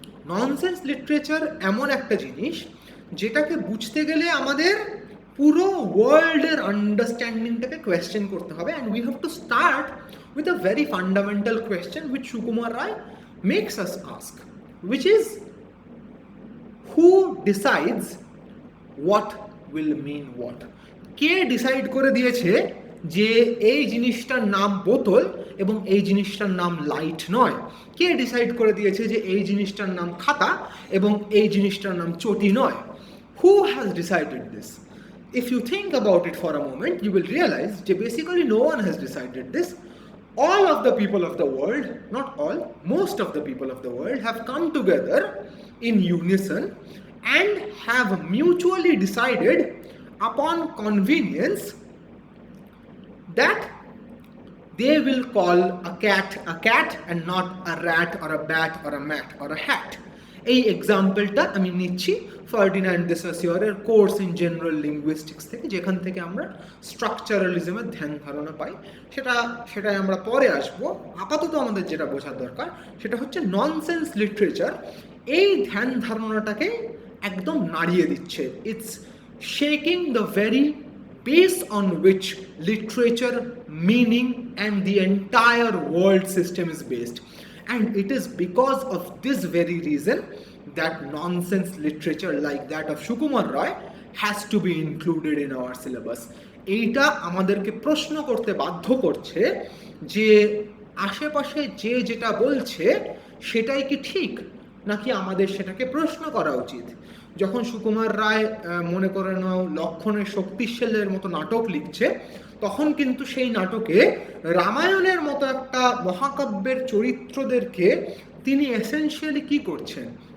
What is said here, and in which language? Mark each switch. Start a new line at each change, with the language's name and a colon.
Bangla: Nonsense literature এমন একটা জিনিস যেটাকে বুঝতে গেলে আমাদের পুরো ওয়ার্ল্ডের আন্ডারস্ট্যান্ডিংটাকে কোয়েশ্চেন করতে হবে,
English: And we have to start with a very fundamental question which Sukumar Roy makes us ask, which is who decides what will mean what?
Bangla: K decide করে দিয়েছে যে এই জিনিসটার নাম বোতল এবং এই জিনিসটার নাম লাইট নয়? কে ডিসাইড করে দিয়েছে যে এই জিনিসটার নাম খাতা এবং এই জিনিসটার নাম চটি নয়?
English: Who has decided this? If you think about it for a moment, you will realize that basically no one has decided this. All of the people of the world, not all, most of the people of the world have come together in unison and have mutually decided upon convenience that they will call a cat and not a rat or a bat or a mat or a hat.
Bangla: এই এক্সাম্পলটা আমি নিচ্ছি Ferdinand they সসিওরের course in general linguistics থেকে, যেখান থেকে আমরা স্ট্রাকচারালিজমের ধ্যান ধারণা পাই। সেটাই আমরা পরে আসবো। আপাতত আমাদের যেটা বোঝার দরকার সেটা হচ্ছে ননসেন্স লিটারেচার এই ধ্যান ধারণাটাকে একদম নাড়িয়ে দিচ্ছে।
English: It's shaking the very base on which literature, meaning and the entire world system is based. And it is because of this very reason that nonsense literature like that of Sukumar Roy has to be included in our syllabus.
Bangla: এইটা আমাদেরকে প্রশ্ন করতে বাধ্য করছে যে আশেপাশে যে যেটা বলছে সেটাই কি ঠিক, নাকি আমাদের সেটাকে প্রশ্ন করা উচিত? যখন সুকুমার রায় মনে করে নাও লক্ষণের শক্তিশালের মতো নাটক লিখছে, তখন কিন্তু সেই নাটকে রামায়ণের মতো একটা মহাকাব্যের চরিত্রদেরকে তিনি এসেনশিয়ালি কি করছেন?